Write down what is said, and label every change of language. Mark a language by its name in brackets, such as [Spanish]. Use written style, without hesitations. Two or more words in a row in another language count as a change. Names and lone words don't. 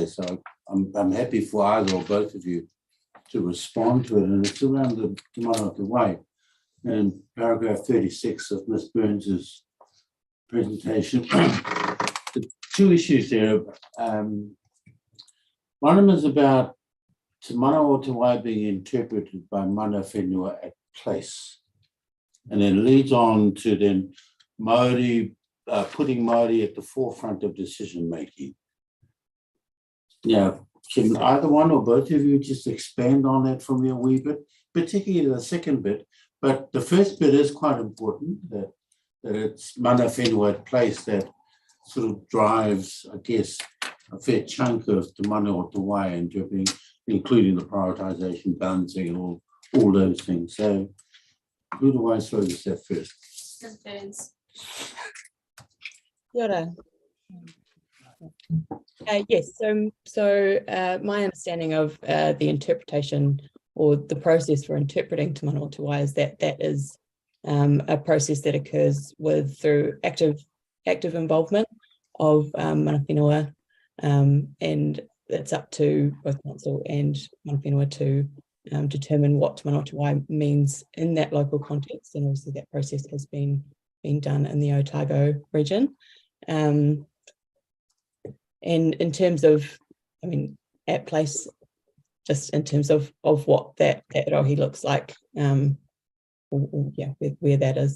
[English] So I'm happy for either or both of you to respond to it, and it's around the Te Wai. And paragraph 36 of Ms. Burns's presentation. The two issues there. One of them is about Te Wai being interpreted by [Māori] mana whenua [English] at place, and then leads on to then Māori, putting Māori at the forefront of decision making. Now, can either one or both of you just expand on that for me a wee bit, particularly the second bit, but the first bit is quite important, that it's [Māori] mana whenua [English] at place that sort of drives, I guess, a fair chunk of Te Wai interpreting, including the prioritisation, balancing, and all those things. So, who do I throw this at first? Ms. Burns. [Māori] Kia ora. [English] Yes, so my understanding of the interpretation or the process for interpreting Te Wai is that is a process that occurs through active involvement of [Māori] mana whenua, [English] and it's up to both council and [Māori] mana whenua [English] to determine what Te Wai means in that local context, and obviously that process has been done in the Otago region. And in terms of, I mean, at place, just in terms of what that rohi looks like, yeah, where that is.